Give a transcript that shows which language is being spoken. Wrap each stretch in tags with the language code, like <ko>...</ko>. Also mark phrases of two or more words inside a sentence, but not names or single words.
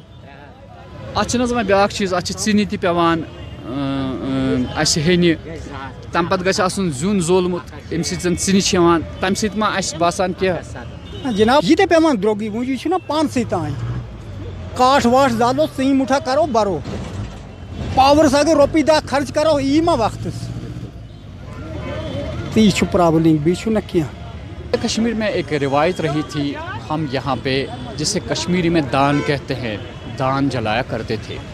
<ks>اَتھ چھِنہٕ حظ وۄنۍ بیٛاکھ چیٖز، اَتھ چھِ ژِنہِ تہِ پٮ۪وان اَسہِ ہیٚنہِ، تَمہِ پَتہٕ گژھِ آسُن زیُن زولمُت ییٚمہِ سۭتۍ زَن ژِنہِ چھِ یِوان، تَمہِ سۭتۍ ما اَسہِ باسان کینٛہہ؟ جناب یہِ تہِ پیٚوان درٛوگٕے، وۄنۍ یہِ چھُنہ پانسٕے تانۍ، کاٹھ واٹھ زالو سٔنۍ مُٹھا کرو بَرو، پاورَس اگر رۄپیہِ دہ خرچ کرو یی ما وقتس، تہٕ یہِ چھُ پرابلم، بیٚیہِ چھُنہ کینٛہہ۔</ks> <ur>کشمیر میں ایک روایت رہی تھی، ہم یہاں پہ جسے کشمیری میں دان کہتے ہیں، دان جلایا کرتے تھے۔</ur>